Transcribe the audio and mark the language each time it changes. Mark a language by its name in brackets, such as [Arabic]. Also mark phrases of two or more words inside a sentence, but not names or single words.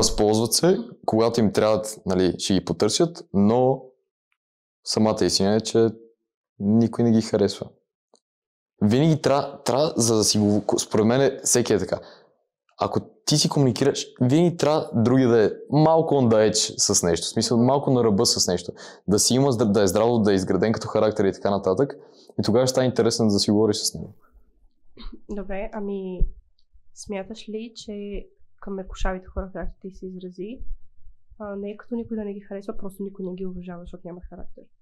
[Bulgarian] възползват се, когато им трябват, нали, ще ги потърсят, но самата истина е, че никой не ги харесва. Винаги трябва, за да си го... Според мен всеки е така. Ако ти си комуникираш, винаги трябва други да е малко [English] on the edge [Bulgarian] с нещо. В смисъл, малко на ръба с нещо. Да си има, да е здраво, да е изграден като характер и така нататък. И тогава ще стане интересно да си говориш с него. Добре, ами смяташ ли, че към мекошавите хора, както ти се изрази, не е като никой да не ги харесва, просто никой не ги уважава, защото няма характер?